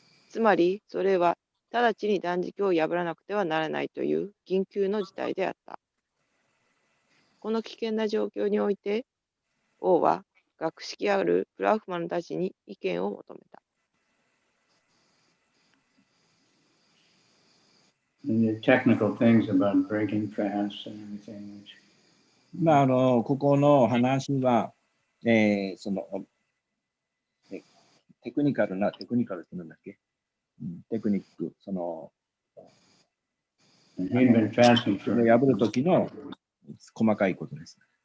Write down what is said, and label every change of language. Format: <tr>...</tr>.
<ja>つまり、それは直ちに断食を破らなくてはならないという緊急の事態であった。この危険な状況において、王は学識あるブラフマンたちに意見を求めた。</ja> <en>And the technical things about breaking fasts and everything.</en> <ja>ここの話は、そのテクニカルってなんだっけ？テクニック、その破るときの細かいことです。</ja>